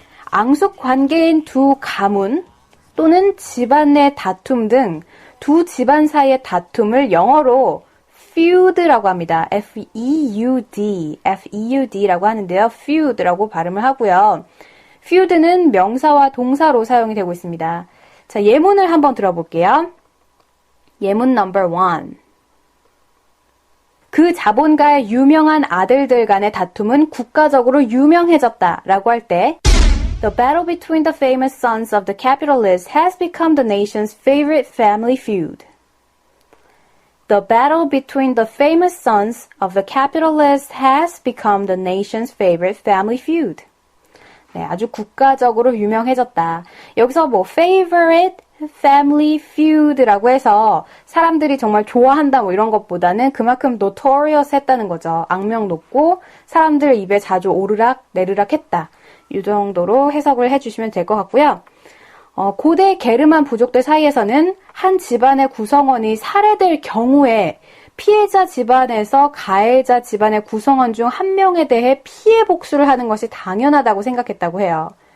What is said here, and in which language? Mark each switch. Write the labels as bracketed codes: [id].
[ko] 앙숙 관계인 두 가문 또는 집안 내 다툼 등 두 집안 사이의 다툼을 영어로 feud라고 합니다. feud라고 하는데요. feud라고 발음을 하고요. feud는 명사와 동사로 사용이 되고 있습니다. 자, 예문을 한번 들어볼게요. 예문 넘버 1. 그 자본가의 유명한 아들들 간의 다툼은 국가적으로 유명해졌다 라고 할 때 [en] The battle between the famous sons of the capitalists has become the nation's favorite family feud. The battle between the famous sons of the capitalists has become the nation's favorite family feud. [ko] 네, 아주 국가적으로 유명해졌다. 여기서 favorite family feud라고 해서 사람들이 정말 좋아한다 이런 것보다는 그만큼 notorious 했다는 거죠. 악명 높고 사람들 입에 자주 오르락 내리락 했다. 이 정도로 해석을 해주시면 될 것 같고요. 고대 게르만 부족들 사이에서는 한 집안의 구성원이 살해될 경우에 피해자 집안에서 가해자 집안의 구성원 중 한 명에 대해 피해 복수를 하는 것이 당연하다고 생각했다고 해요.